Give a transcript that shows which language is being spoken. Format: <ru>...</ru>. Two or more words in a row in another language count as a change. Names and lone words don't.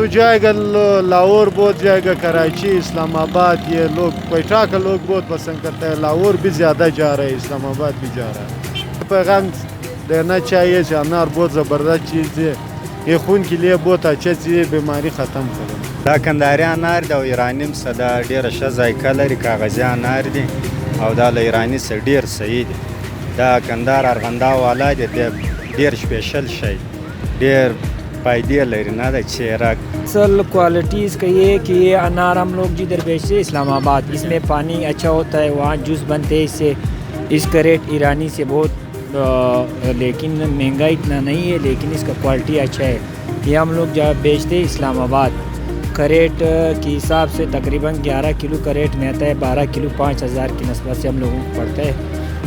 <ur>تو جائے گا لاہور بہت جائے گا، کراچی، اسلام آباد. یہ لوگ کوئٹہ کا لوگ بہت پسند کرتا ہے۔ لاہور بھی زیادہ جا رہا ہے، اسلام آباد بھی جا رہا ہے. پیغام دینا چاہیے، انار بہت زبردست چیز ہے، یہ خون کے لیے بہت اچھا چیز ہے، بیماری ختم کریں.</ur> <ps>دا کندهاري انار د ایرانیم صدا ډیره ښه ذایقه لري، کاغذي انار دي او دا له ایراني سره ډیر صحیح دي. دا کندهار ارغنداو والا دی، ډیر स्पेशल شی، ډیر فائدې لري، نه د چیرک</ps> <ur>اصل کوالٹی اس کا یہ ہے کہ یہ انار ہم لوگ جدھر بیچتے ہیں اسلام آباد، اس میں پانی اچھا ہوتا ہے، وہاں جوس بنتے ہیں اس سے. اس کا ریٹ ایرانی سے بہت لیکن مہنگا اتنا نہیں ہے، لیکن اس کا کوالٹی اچھا ہے. یہ ہم لوگ جب بیچتے ہیں اسلام آباد، کریٹ کے حساب سے تقریباً 11 کلو کا ریٹ میں آتا ہے، 12 کلو 5,000 کی نسبت سے ہم لوگوں کو پڑتا ہے.</ur>